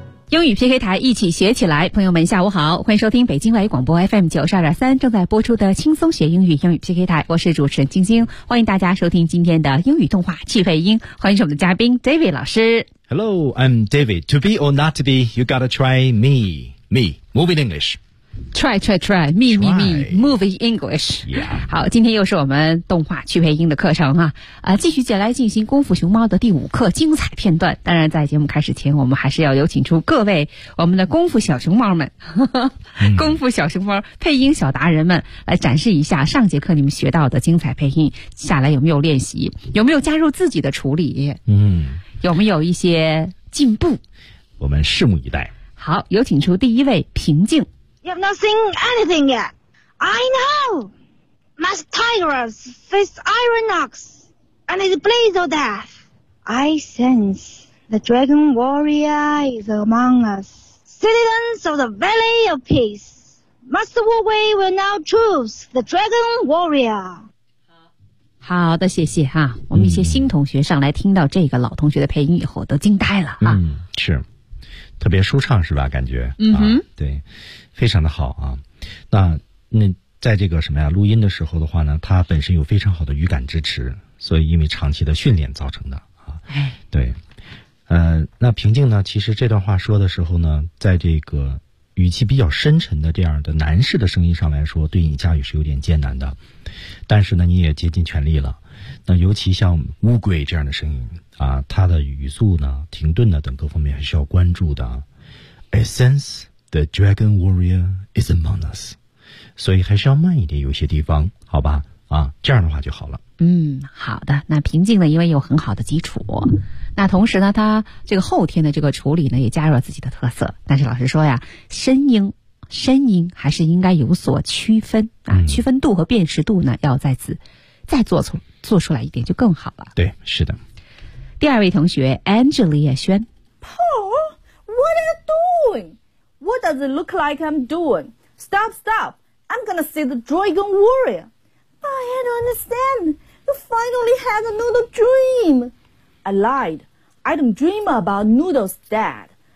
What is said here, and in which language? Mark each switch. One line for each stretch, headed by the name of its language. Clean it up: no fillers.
Chinese: 英语 PK 台，一起学起来。朋友们下午好，欢迎收听北京外语广播 FM 92.3 正在播出的轻松学英语英语 PK 台，我是主持人晶晶，欢迎大家收听今天的英语动画气配音，欢迎我们的嘉宾 David 老师。
English: Hello, I'm David. To be or not to be, you gotta try me. Me, move in English. Try, try, try, me, try. me, me, move in English. Yeah.
Chinese: 好，今天又是我们动画气配音的课程啊，继续接来进行功夫熊猫的第五课精彩片段。当然在节目开始前，我们还是要有请出各位我们的功夫小熊猫们，功夫小熊猫配音小达人们，来展示一下上节课你们学到的精彩配音，下来有没有练习，有没有加入自己的处理，有没有一些进步，我们拭目以待。好，有请出第一位平静。
English: You have not seen anything yet. I know! Mask tigers face iron ox, and it's blaze of death. I sense the dragon warrior is among us. Citizens of the Valley of Peace, Master Wu Wei will now choose the dragon warrior.
Chinese: 好的，谢谢哈。我们一些新同学上来听到这个老同学的配音以后都惊呆了啊。是。特别舒畅是吧，感觉对，非常的好啊。那在这个什么呀录音的时候的话呢，它本身有非常好的语感支持，所以因为长期的训练造成的啊。对，那平静呢，其实这段话说的时候呢，在这个语气比较深沉的这样的男士的声音上来说，对你驾驭是有点艰难的，但是呢你也竭尽全力了。那尤其像乌龟这样的声音啊，它的语速呢、停顿呢等各方面还是要关注的。
English: I sense the dragon warrior is among us，
Chinese: 所以还是要慢一点，有些地方，好吧？啊，这样的话就好了。好的。那平静呢，因为有很好的基础，那同时呢，他这个后天的这个处理呢，也加入了自己的特色。但是老师说呀，声音还是应该有所区分啊，区分度和辨识度呢，要再做出来一点就更好了。对，是的。第二位同学 Angelia 轩。
English: Paul, what are you doing? What does it look like I'm doing? Stop, stop. I'm gonna see the dragon warrior. I don't understand. You finally had a noodle dream. I lied. I don't dream about noodles, Dad.